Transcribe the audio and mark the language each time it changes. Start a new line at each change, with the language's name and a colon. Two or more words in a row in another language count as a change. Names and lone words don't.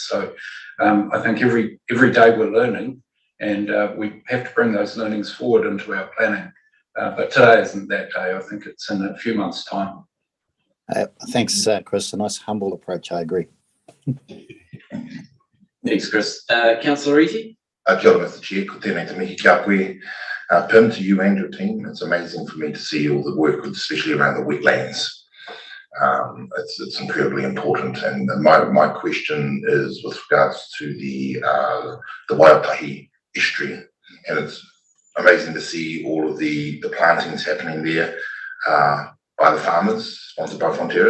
English: So I think every day we're learning, and we have to bring those learnings forward into our planning. But today isn't that day. I think it's in a few months' time. Thanks, Chris. A nice humble approach. I agree. Thanks, Chris. Councillor Easy?
Māori: Kia ora,
English: Mr. Chair.
Māori: Ko tēnei te mihi kia koe.
English: Pim, to you and your team, it's amazing for me to see all the work, especially around the wetlands. It's incredibly important. And my question is with regards to the Waiotahi estuary. And it's amazing to see all of the plantings happening there by the farmers, sponsored by Fonterra.